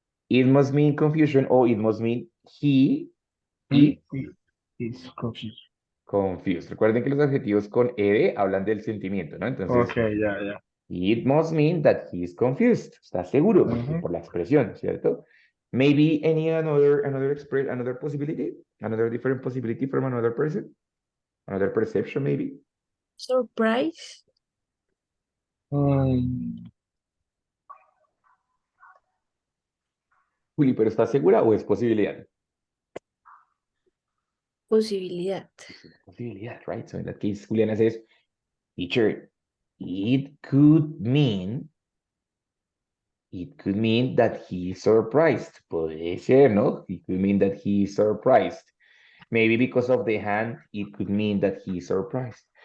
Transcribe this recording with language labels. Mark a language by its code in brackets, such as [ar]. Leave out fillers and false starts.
[en] it must mean confusion or it must mean he Is confused. confused. [es] Recuerden que los adjetivos con ed hablan del sentimiento, ¿no? Entonces, [en] Okay, yeah. it must mean that he is confused. [es] Está seguro por la expresión, ¿cierto? [en] Maybe another possibility, another different possibility from another person, another perception maybe. Surprise. [es] Juli, ¿pero está segura o es posibilidad? Posibilidad. Posibilidad, right? [en] So in that case, Juliana says, teacher, it could mean that he is surprised. [es] Puede ser, ¿no? [en] It could mean that he is surprised. Maybe because of the hand, it could mean that he is surprised.